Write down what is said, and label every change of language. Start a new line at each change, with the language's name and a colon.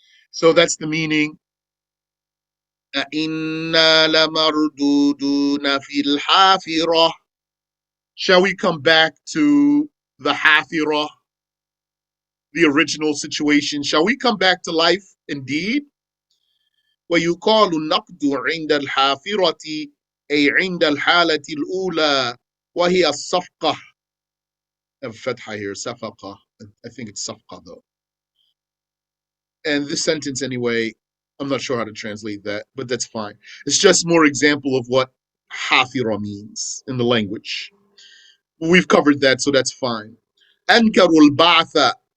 English: So that's the meaning.
Arabic: أَإِنَّا لَمَرْدُودُونَ فِي الْحَافِرَةِ.
English: Shall we come back to the hafirah, the original situation? Shall we come back to life indeed?
Arabic: ويقال النقد عند الحافرة أي عند الحالة الأولى وهي الصفقة.
English: I have fatha here, safaqa. I think it's safqa though. And this sentence anyway, I'm not sure how to translate that, but that's fine. It's just more example of what hafira means in the language. We've covered that, so that's fine. Ankarul ba'tha.